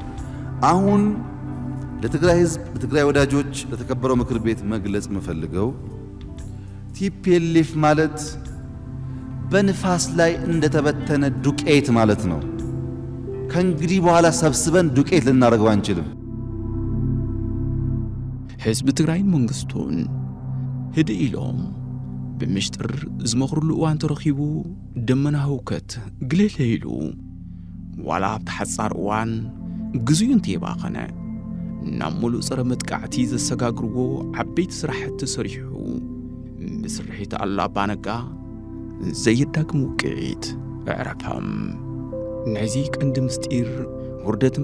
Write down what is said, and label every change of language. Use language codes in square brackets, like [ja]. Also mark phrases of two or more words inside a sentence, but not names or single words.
[am] አሁን ለትግራይ ህዝብ፣ ለትግራይ ወዳጆች፣ ለተከበረው ምክር ቤት መግለጽ የምፈልገው ቲፒኤልኤፍ ማለት በንፋስ ላይ እንደተበተነ ዱቄት ማለት ነው። ከእንግዲህ በኋላ ሰብስበን ዱቄት ልናደርገው አንችልም። [ti] ህዝቢ ትግራይን መንግስቱን ህድእ ኢሎም ብምሽጥር ዝመኽሩሉ እዋን ተረኺቡ ደመና ህውከት ግልል ኢሉ ዋላ ኣብቲ ሓፃር እዋን ግዜኡ እንተይባኸነ ናብ ሙሉእ ፀረ መጥቃዕቲ ዘሰጋግርዎ ዓበይቲ ስራሕቲ ሰሪሑ ብስርሒት ኣሎ ኣባነጋ ዘየዳግም ውቅዒት ኣዕረፈም ናይዚ ቀንዲ ምስጢር ውርደትን